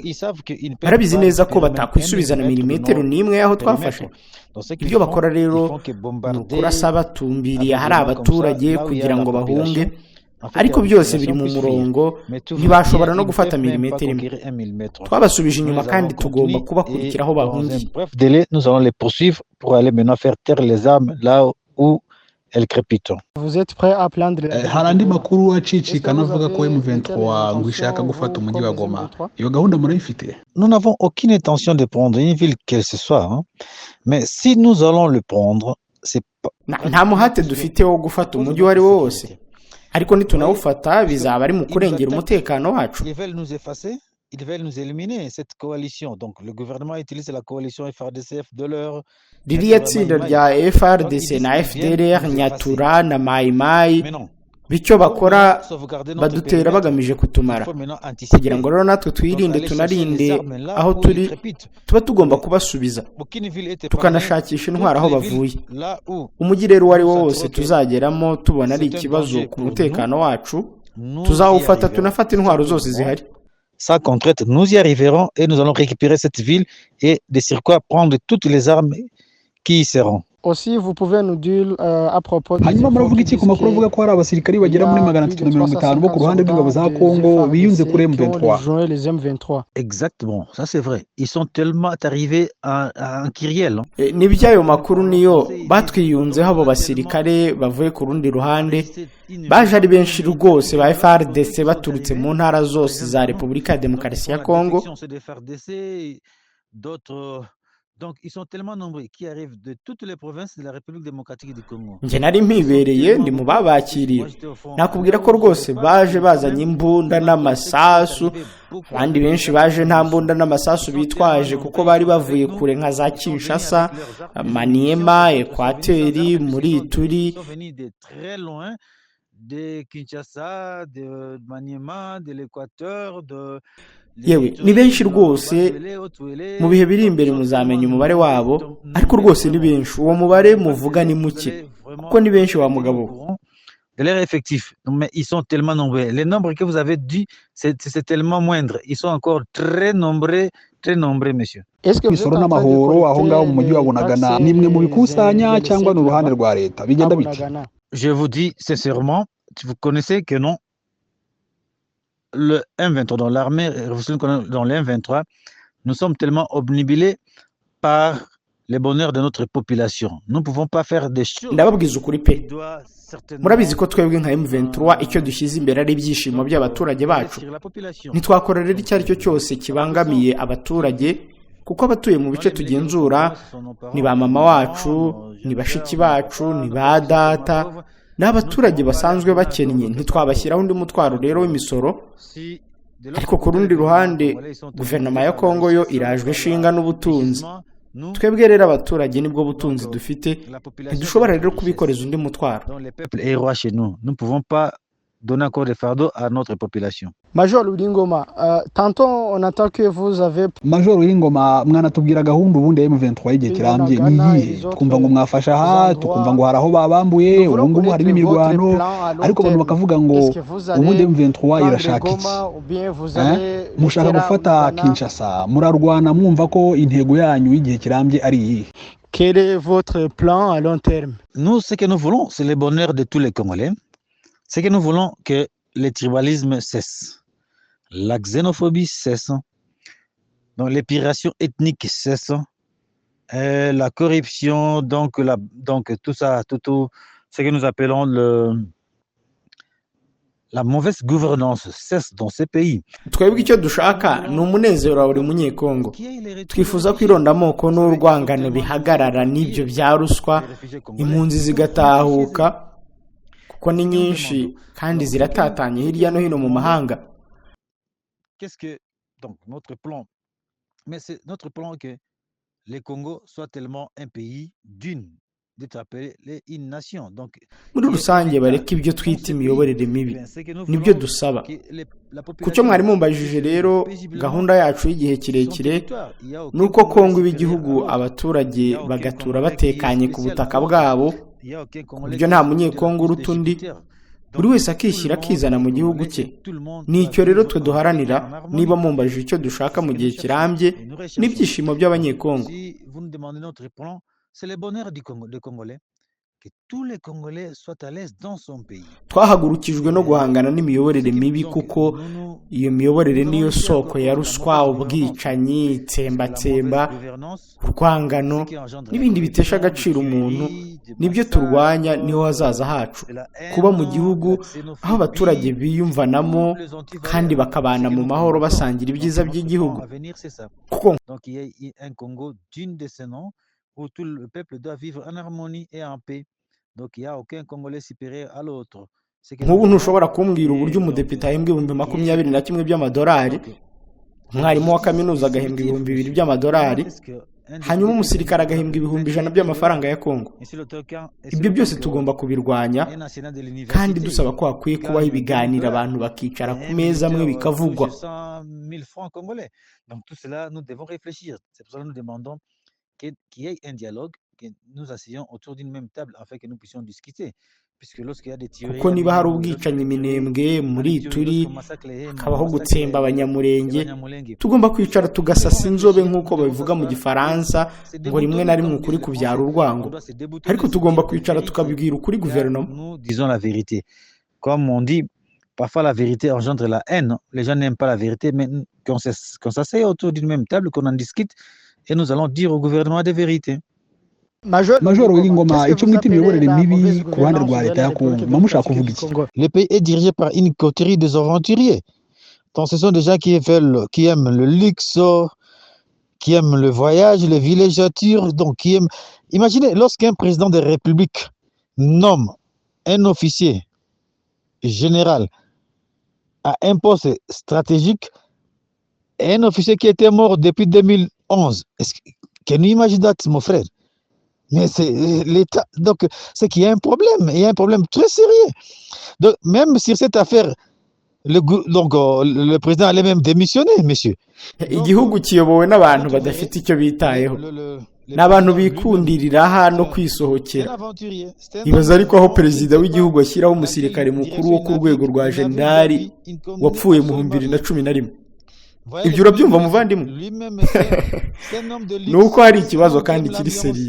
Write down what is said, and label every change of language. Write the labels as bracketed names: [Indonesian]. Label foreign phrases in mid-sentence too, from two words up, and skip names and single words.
[Kinyarwanda] Barabizi neza ko batakwisubiza na milimetero n'imwe yaho twafashe. Ibyo bakora rero ni ukurasa batumbiriye hari abaturage kugira ngo bahunge, ariko byose biri mu murongo, ntibashobora no gufata milimetero imwe. Twabasubije inyuma kandi tugomba kubakurikiraho bahungiye. [French] Nous allons les poursuivre pour aller maintenant faire taire les armes là où elles crépitent. Vous êtes prêt à prendre [Kinyarwanda] Harandi makuru acicikana avuga ko M23 ngo ishaka gufata umujyi wa Goma. Iyo gahunda murayifite? [French] Nous n'avons aucune intention de prendre une ville quelle ce soit, hein? Mais si nous allons le prendre, c'est pas [Kinyarwanda] nta muhate dufite wo gufata umujyi wari wose, ariko nitunawufata bizaba ari mu kurengera umutekano wacu. [French] Ils veulent nous éliminer cette coalition. Donc le gouvernement utilise la coalition FARDC-FDLR. [Kinyarwanda] Ririya tsinda rya FARDC na FDLR, Nyatura na Mai Mai, bityo bakora badutera bagamije kutumara. Kugira ngo rero natwe twirinde tunarinde aho turi, tuba tugomba kubasubiza tukanashakisha intwaro aho bavuye. Umujyi rero wari wose tuzageramo tubona ari ikibazo ku mutekano wacu, tuzawufata tunafata intwaro zose zihari. [French] Sans contrainte, nous y arriverons et nous allons récupérer cette ville et de surcroît prendre toutes les armes qui y seront. Aussi, vous pouvez nous dire à propos de [Kinyarwanda] hanyuma muravuga iki ku makuru avuga ko hari abasirikari bagera muri 350 bo ku ruhande rw'ingabo za Kongo biyunze kuri M23? [French] Exactement, ça c'est vrai. Ils sont tellement arrivés en Kyriel. [Kinyarwanda] Ni byayo makuru niyo batwiyunzeho abo basirikare bavuye ku rundi ruhande, baje ari benshi rwose ba FARDC baturutse mu ntara zose za Repubulika ya Demokarasi ya Kongo. [French] Donc, ils sont tellement nombreux qui arrivent de toutes les provinces de la République démocratique du Congo. [Kinyarwanda] njye nari mpibereye ndi mu babakiriye nakubwira ko rwose baje bazanye imbunda n'amasasu abandi benshi baje nta mbunda n'amasasu bitwaje kuko bari bavuye kure nka za Kinshasa, Maniema, Ekwateri, muri Ituri. [French] Ils sont venus de très loin, de Kinshasa, de Maniema, de l'Équateur, de [Kinyarwanda] yewe ni benshi rwose mu bihe biri imbere muzamenya umubare wabo ariko rwose ni benshi uwo mubare muvuga ni muke kuko ni benshi wa mugabo [French] de leur effectif. Mais ils sont tellement nombreux. Les nombres que vous avez dit, c'est tellement moindre. Ils sont encore très nombreux, monsieur. Est-ce que vous êtes [Kinyarwanda] imisoro [French] en train de [Kinyarwanda] n'amahoro aho ngaho mu mujyi wa [French] collecter les [Kinyarwanda] Bunagana [French] taxes [Kinyarwanda] ni mwe mu [French] et [Kinyarwanda] bikusanya [French] les [Kinyarwanda] cyangwa ni [French] recettes [Kinyarwanda] uruhande [French] là-bas [Kinyarwanda] rwa leta [French] à [Kinyarwanda] bigenda bite? [French] Bunagana? Je vous dis sincèrement, vous connaissez que non. Le M23, dans l'armée, dans le M23, nous sommes tellement obnubilés par le bonheur de notre population. Nous ne pouvons pas faire des choses [Kinyarwanda] ndababwiza ukuri pe [French] qui doivent certainement [Kinyarwanda] murabizi ko twebwe nka M23 icyo dushyize imbere ari ibyishimo by'abaturage bacu [French] sur la population. [Kinyarwanda] ntitwakora rero icyo ari cyo cyose kibangamiye abaturage kuko abatuye mu bice tugenzura ni ba mama wacu ni bashiki bacu ni ba data n'abaturage basanzwe bakennye ntitwabashyiraho undi mutwaro rero w'imisoro ariko ku rundi ruhande guverinoma ya Kongo yo irajwe ishinga n'ubutunzi twebwe rero abaturage nibwo butunzi dufite ntidushobora rero kubikoreza undi mutwaro [French] Donc le peuple est roi chez nous. Nous ne pouvons pas donner encore des fardeaux à notre population. Major Lulingoma, tantôt on entend que vous avez [Kinyarwanda] Major w'ingoma mwanatubwira gahunda ubundi ya M23 y'igihe kirambye ni iyihe? Twumva ngo mwafasha aha tukumva ngo hari aho babambuye ubu ngubu harimo imirwano ariko abantu bakavuga ngo ubundi M23 irashaka iki? Mushaka gufata Kinshasa murarwana mwumva ko intego yanyu y'igihe kirambye ari iyihe? [French] Quel est votre plan à long terme? Nous, ce que nous voulons, c'est le bonheur de tous les Congolais. C'est que nous voulons que le tribalisme cesse, la xénophobie cesse, donc l'épuration ethnique cesse, la corruption, donc tout ça, tout ce que nous appelons la mauvaise gouvernance cesse dans ces pays. [Kinyarwanda] twebwe icyo dushaka ni umunezero wa buri munyekongo twifuza ko irondamoko n'urwangano bihagarara n'ibyo bya ruswa impunzi zigatahuka kuko ni nyinshi kandi ziratatanye hirya no hino mu mahanga. [French] Qu'est-ce que donc notre plan? Mais c'est notre plan que le Congo soit tellement un pays d'une, d'être appelé une nation. Donc [Kinyarwanda] muri rusange bareka ibyo twita imiyoborere mibi nibyo dusaba ku cyo mwari mumbajije rero gahunda yacu y'igihe kirekire ni uko Kongo iba igihugu abaturage bagatura batekanye ku butaka bwabo ku buryo nta munyekongo uruta undi buri wese akishyira akizana mu gihugu cye. Ni icyo rero twe duharanira niba mumbajije icyo dushaka mu gihe kirambye n'ibyishimo by'abanyekongo. [French] C'est le bonheur des Congolais, que tous les Congolais soient à l'aise dans son pays. [Kinyarwanda] Twahagurukijwe no guhangana n'imiyoborere mibi kuko iyo miyoborere niyo soko ya ruswa, ubwicanyi, itsembatsemba, urwangano n'ibindi bitesha agaciro umuntu. Nibyo turwanya, niho hazaza hacu kuba mu gihugu aho abaturage biyumvanamo kandi bakabana mu mahoro basangira ibyiza by'igihugu. Kuko [French] donc il y a un Congo digne de ce nom où tout le peuple doit vivre en harmonie et en paix. Donc il n'y a aucun Congolais supérieur à l'autre. [Kinyarwanda] nk'ubu ntushobora kumbwira uburyo umudepite ahembwa $21,000 by'amadolari, umwarimu wa kaminuza agahembwa $2,000 by'amadolari, hanyuma umusirikare agahembwa $100 by'amafaranga ya Kongo. Ibyo byose tugomba kubirwanya kandi dusaba ko hakwiye kubaho ibiganiro abantu bakicara ku meza amwe bikavugwa. [French] Donc tout cela nous devons réfléchir. C'est pour ça que nous demandons qu'il y ait un dialogue, que nous asseyons autour d'une même table afin que nous puissions discuter. Puisque lorsqu'il y a des tueries, [Kinyarwanda] kuko niba hari ubwicanyi iminembwe muri Ituri, hakabaho gutsemba abanyamurenge, tugomba kwicara tugasasa inzobe nk'uko babivuga mu Gifaransa ngo rimwe na rimwe ukuri kubyara urwango. Ariko tugomba kwicara tukabibwira ukuri guverinoma. [French] Nous disons la vérité. Comme on dit, parfois la vérité engendre la haine. Les gens n'aiment pas la vérité, mais qu'on s'asseye autour d'une même table, qu'on en discute, et nous allons dire au gouvernement des vérités. [Kinyarwanda] Major w'ingoma icyo mwita imiyoborere mibi ku ruhande rwa leta ya Kongo mushaka kuvuga iki? [French] Le pays est dirigé par une coterie des aventuriers. Donc ce sont des gens qui aiment le luxe, qui aiment le voyage, les villégiatures, donc qui aiment... Imaginez, lorsqu'un président de République nomme un officier général à un poste stratégique, un officier qui était mort depuis 2011. [English] Can you imagine that, [French] mon frère? Mais c'est l'État. Donc, c'est qu'il y a un problème. Il y a un problème très sérieux. Donc, même sur cette affaire, le président allait même démissionner, monsieur. [Kinyarwanda] igihugu kiyobowe n'abantu badafite icyo bitayeho n'abantu bikundirira no kwisohokera. Ibaza ariko aho perezida w'igihugu ashyiraho umusirikare mukuru wo ku rwego rwa jenerali wapfuye mu 2011. Ibyo urabyumva muvandimwe? Nuko hari ikibazo kandi kiri seriye.